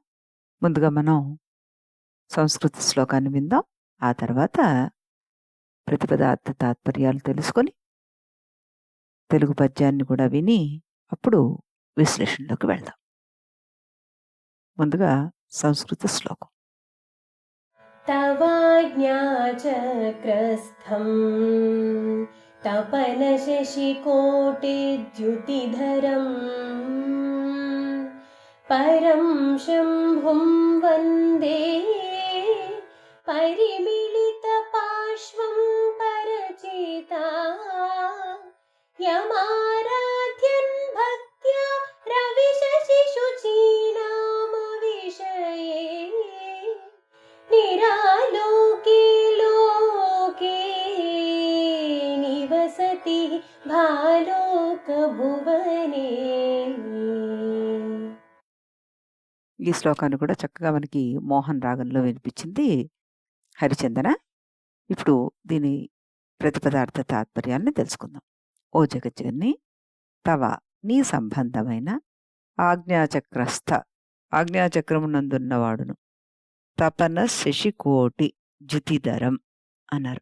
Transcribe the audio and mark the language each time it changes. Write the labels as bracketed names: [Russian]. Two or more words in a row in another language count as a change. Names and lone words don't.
[Telugu] ముందుగా మనం సంస్కృత శ్లోకాన్ని విందాం. ఆ తర్వాత ప్రతిపద అర్థ తాత్పర్యాలు తెలుసుకొని, తెలుగు పద్యాన్ని కూడా విని, అప్పుడు విశ్లేషణలోకి వెళ్దాం. ముందుగా సంస్కృత శ్లోకం. [Sanskrit] तवाज्ञाचक्रस्थं तपनशशिकोटिद्युतिधरं परं शम्भुं वन्दे परिमिलितपार्श्वं परचिता यमाराध्यन् भक्त्या रविशशिशुचीनामविषये निरालोके लोके निवसति भालोकभुवने. [Telugu] ఈ శ్లోకాన్ని కూడా చక్కగా మనకి మోహన్ రాగంలో వినిపించింది హరిచందన. ఇప్పుడు దీని ప్రతిపదార్థ తాత్పర్యాన్ని తెలుసుకుందాం. ఓ జగజ్జన్ని, తవ నీ సంబంధమైన ఆజ్ఞాచక్రస్థ ఆజ్ఞాచక్రమునందున్నవాడును, [Sanskrit] తపన శశికోటి జ్యుతిధరం [Telugu] అన్నారు.